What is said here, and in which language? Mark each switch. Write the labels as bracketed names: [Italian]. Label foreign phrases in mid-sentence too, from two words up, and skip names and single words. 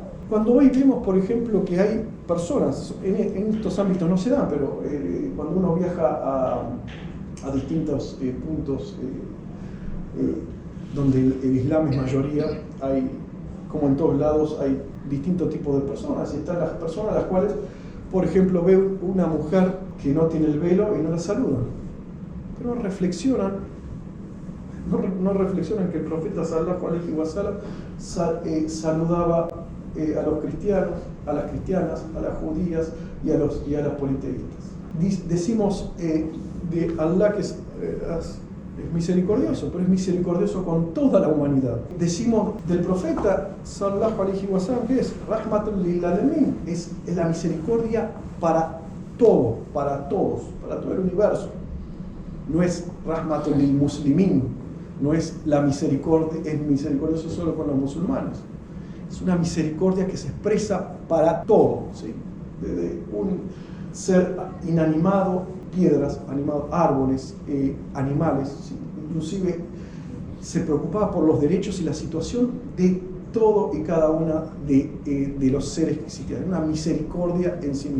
[Spanish] Cuando hoy vemos, por ejemplo, que hay personas, en estos ámbitos no se dan, pero cuando uno viaja a distintos puntos donde el Islam es mayoría, hay, como en todos lados, hay distintos tipos de personas, y están las personas a las cuales, por ejemplo, ve una mujer que no tiene el velo y no la saludan. Pero no reflexionan que el profeta [Arabic] صلى الله عليه وسلم [Spanish] saludaba a los cristianos, a las cristianas, a las judías y a las politeístas. Decimos de Allah que es misericordioso, pero es misericordioso con toda la humanidad. Decimos del profeta [Arabic] صلى الله عليه وسلم [Spanish] que es [Arabic] رحمة للعالمين, [Spanish] es la misericordia para todo, para todos, para todo el universo. No es [Arabic] رحمة للمسلمين, [Spanish] no es la misericordia, es misericordioso solo con los musulmanes. Es una misericordia que se expresa para todo, ¿sí? Desde un ser inanimado, piedras, árboles, animales, ¿sí? Inclusive se preocupaba por los derechos y la situación de todo y cada una de los seres que existían, una misericordia en sí misma.